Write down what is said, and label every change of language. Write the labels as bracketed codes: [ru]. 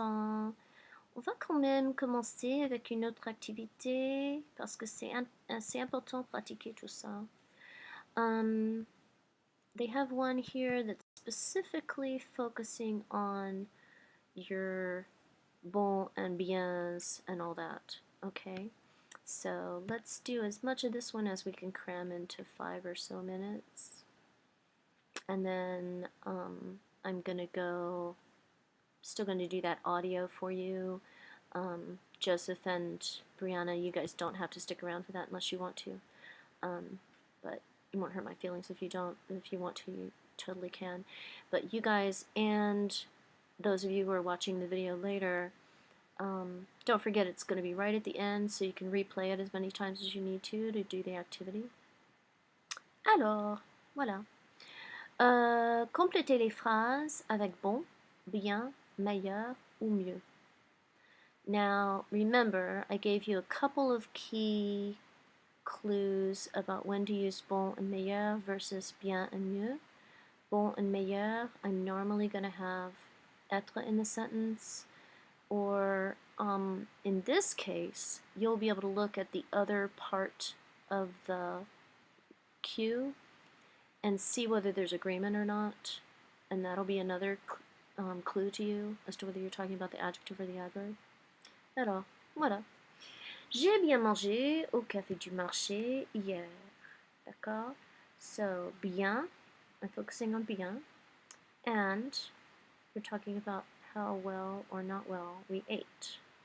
[fr] On va quand même commencer avec une autre activité parce que c'est assez important de pratiquer tout ça. [en] They have one here that's specifically focusing on your bon and biens and all that. Okay, so let's do as much of this one as we can cram into 5 or so minutes. And then I'm gonna go, still gonna do that audio for you. Joseph and Brianna, you guys don't have to stick around for that unless you want to. But it won't hurt my feelings if you don't. If you want to, you totally can. But you guys and those of you who are watching the video later, don't forget it's going to be right at the end, so you can replay it as many times as you need to do the activity. [fr] Alors, voilà. Complétez les phrases avec bon, bien, meilleur ou mieux. [en] Now, remember, I gave you a couple of key clues about when to use bon and meilleur versus bien and mieux. Bon and meilleur, I'm normally going to have être in the sentence, or in this case, you'll be able to look at the other part of the cue and see whether there's agreement or not, and that'll be another clue to you as to whether you're talking about the adjective or the adverb. [fr] Alors, voilà. J'ai bien mangé au café du marché hier. D'accord? [en] So, bien, I'm focusing on bien, and we're talking about how well or not well we ate.